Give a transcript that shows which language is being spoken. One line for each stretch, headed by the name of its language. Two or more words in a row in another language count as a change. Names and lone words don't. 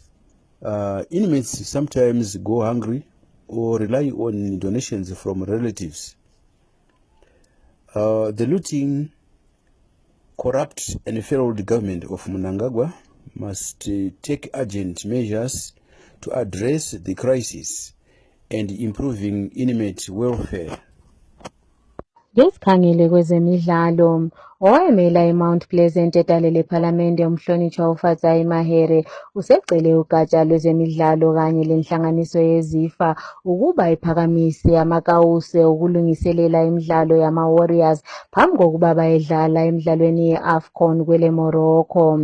English: Inmates sometimes go hungry or rely on donations from relatives. The looting, corrupt and failed government of Mnangagwa must take urgent measures to address the crisis and improving inmate welfare.
North Ndebele: Ngesikhangele kwezemidlalo, owayemela eMount Pleasant edale lephalamende umhlonitshwa uFatsai Mahere usecele ugatsha lwezemidlalo kanye lenhlanganiso yeZIFA ukuba iphakamise amakawuse okulungiselela imidlalo yama-Warriors phambi kokuba bayedlala emidlalweni ye-AFCON kwele Morocco.